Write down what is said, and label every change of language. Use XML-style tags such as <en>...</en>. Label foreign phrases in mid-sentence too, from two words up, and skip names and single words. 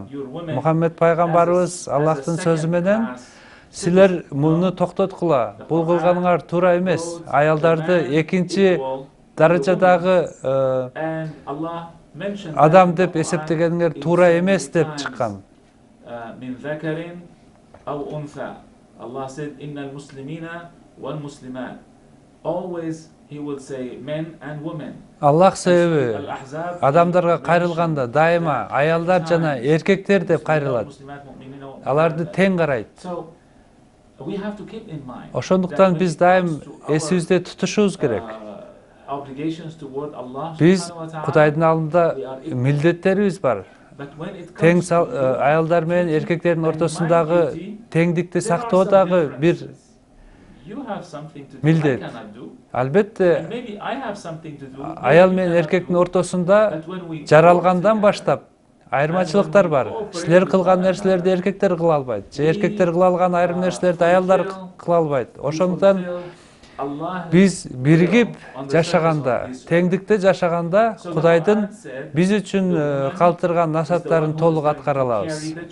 <ky>Мухаммед пайгамбарыбыз Аллахтын сөзү менен силер муну токтоткула, бул кылганыңар туура эмес. Аялдарды экинчи даражадагы адам деп эсептегениңер туура эмес деп чыккан.</ky> <en>Allah said,</en> <ar>"إن المسلمين والمسلمات."</ar> <en>Always he will say men and women.</en> <ky>Аллах себеби адамдарга кайрылганда дайыма аялдар жана эркектер деп кайрылат. Аларды тең карайт.</ky> <en>we have to keep in mind</en> <ky>Ошондуктан</ky> <en>that</en> <ky>биз</ky> <en>when it</en> <ky>дайым</ky> <en>comes to our,</en> <ky>эсибизде тутушубуз керек.</ky> <en>obligations toward Allah</en> <ky>Биз</ky> <ar>سبحانه وتعالى,</ar> <ky>Кудайдын алдында</ky> <en>we are equal.</en> <ky>милдеттерибиз бар.</ky> <en>But when it</en> <ky>Тең</ky> <en>comes to</en> <ky>аялдар менен эркектердин</ky> <en>and</en> <ky>ортосундагы</ky> <en>my duty,</en> <ky>теңдикти</ky> <en>there are</en> <ky>сактоо</ky> <en>some</en> <ky>дагы бир</ky> <en>differences. You have something to do</en> <ky>милдет.</ky> <en>I cannot do, and</en> <ky>Албетте</ky> <en>maybe I have something to do, maybe</en> <ky>аял</ky> <en>you</en> <ky>менен</ky> <en>cannot</en> <ky>эркектин</ky> <en>do.</en> <ky>ортосунда</ky> <en>But when we</en> <ky>жаралгандан</ky> <en>work</en> <ky>баштап айырмачылыктар бар. Силер кылган нерселерди эркектер кыла албайт. Же эркектер кыла алган айрым нерселерди аялдар кыла албайт. Ошондуктан биз биригип жашаганда, теңдикте жашаганда Кудайдын биз үчүн калтырган насааттарын толук аткара алабыз.</ky>